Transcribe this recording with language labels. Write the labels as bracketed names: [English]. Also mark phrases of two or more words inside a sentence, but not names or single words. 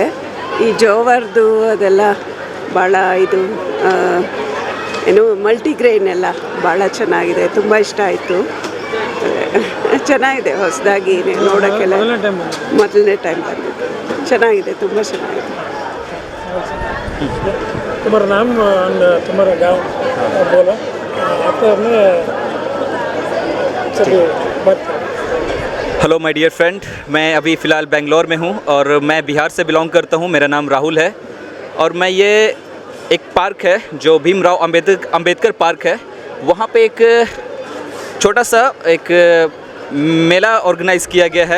[Kannada] ಈ ಜೋವರ್ದು ಅದೆಲ್ಲ ಭಾಳ ಇದು ಏನು ಮಲ್ಟಿಗ್ರೈನ್ ಎಲ್ಲ ಭಾಳ ಚೆನ್ನಾಗಿದೆ, ತುಂಬ ಇಷ್ಟ ಆಯಿತು. ಚೆನ್ನಾಗಿದೆ, ಹೊಸದಾಗಿ ನೋಡೋಕ್ಕೆಲ್ಲ ಮೊದಲನೇ ಟೈಮ್ ಬಂದಿದ್ದು. ಚೆನ್ನಾಗಿದೆ, ತುಂಬ ಚೆನ್ನಾಗಿದೆ. [Hindi] तुम्हारा नाम और तुम्हारा गाँव बोलो, आपको अपने [English] hello my dear friend, [Hindi] मैं अभी फ़िलहाल बेंगलोर में हूँ और मैं बिहार से बिलोंग करता हूँ। मेरा नाम राहुल है और मैं ये एक पार्क है जो भीमराव अंबेडकर पार्क है, वहाँ पे एक छोटा सा एक मेला ऑर्गेनाइज़ किया गया है।